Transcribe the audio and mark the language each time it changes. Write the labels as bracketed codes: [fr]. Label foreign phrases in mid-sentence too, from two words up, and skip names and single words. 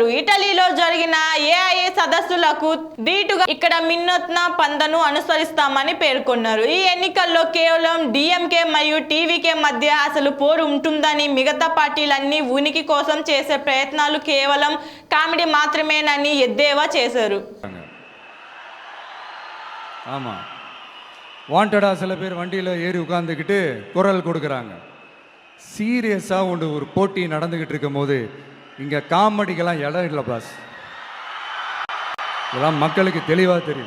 [te] ఇటలీలో జరిగిన ఏఐఏ సదస్సులకు దీటుగా ఇక్కడ వినూత్న పంథను అనుసరిస్తామని పేర్కొన్నారు. ఈ ఎన్నికల్లో కేవలం డీఎంకే మరియు టీవీకే మధ్య అసలు పోరు ఉంటుందని, మిగతా పార్టీలన్నీ ఉనికి కోసం చేసే ప్రయత్నాలు కేవలం కామెడీ మాత్రమేనని ఎద్దేవా చేశారు. [ta] ஆமாம், வாண்டடாக சில பேர் வண்டியில் ஏறி உட்காந்துக்கிட்டு குரல் கொடுக்குறாங்க. சீரியஸாக ஒரு போட்டி நடந்துக்கிட்டு இருக்கும் போது இங்கே காமெடிக்கெல்லாம் இடம் இல்லை பாஸ். இதெல்லாம் மக்களுக்கு தெளிவாக தெரியும்.